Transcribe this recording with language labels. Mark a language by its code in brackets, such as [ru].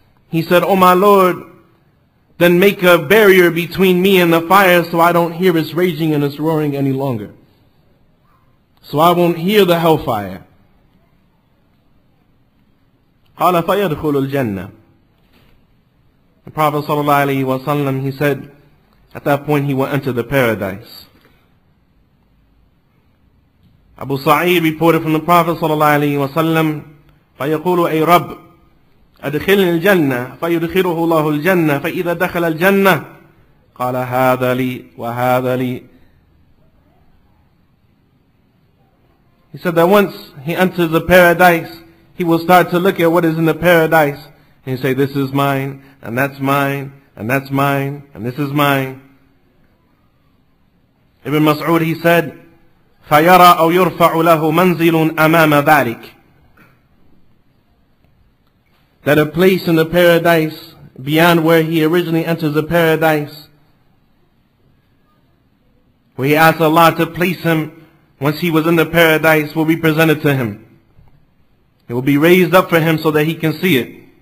[en] He said, "Oh my Lord, then make a barrier between me and the fire so I don't hear its raging and its roaring any longer. So I won't hear the hellfire." [ar] قَالَ فَيَدْخُلُ الْجَنَّةِ. [en] The Prophet ﷺ, he said, at that point he will enter the paradise. Abu Sa'id reported from the Prophet ﷺ, [ar] فيقول أي رب أدخلني الجنة فيدخله الله الجنة فإذا دخل الجنة قال هذا لي وهذا لي. [en] He said that once he enters the paradise, he will start to look at what is in the paradise and he say, "This is mine, and that's mine, and that's mine, and this is mine." Ibn Mas'ud, he said, [ar] فيرى أو يرفع له منزل أمام ذلك. [en] That a place in the paradise beyond where he originally enters the paradise, where he asks Allah to place him once he was in the paradise, will be presented to him. It will be raised up for him so that he can see it.